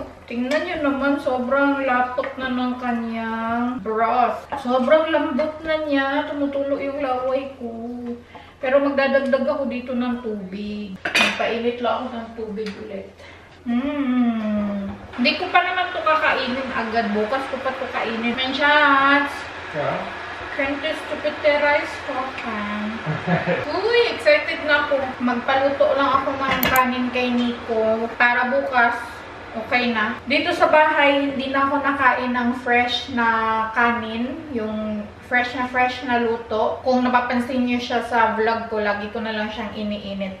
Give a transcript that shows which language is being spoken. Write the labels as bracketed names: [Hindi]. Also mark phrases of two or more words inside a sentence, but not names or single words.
[Filipino] Tingnan niyo naman, sobrang lapot na ng kanyang broth. Sobrang lambot na niya, tumutulo yung laway ko. Pero magdadagdag ako dito ng tubig. Magpainit lang ako ng tubig ulit. Hindi ko pa naman ito kakainin agad. Bukas ko pa ito kainin. Menchats! [German] Ja. Könntest du bitte Reis kochen? [Filipino] Uy, excited na ako. Magpaluto lang ako ng kanin kay Nico para bukas okay na. Dito sa bahay, hindi na ako nakain ng fresh na kanin. Yung fresh na luto. Kung napapansin niyo siya sa vlog ko, lagi ko na lang siyang iniinit.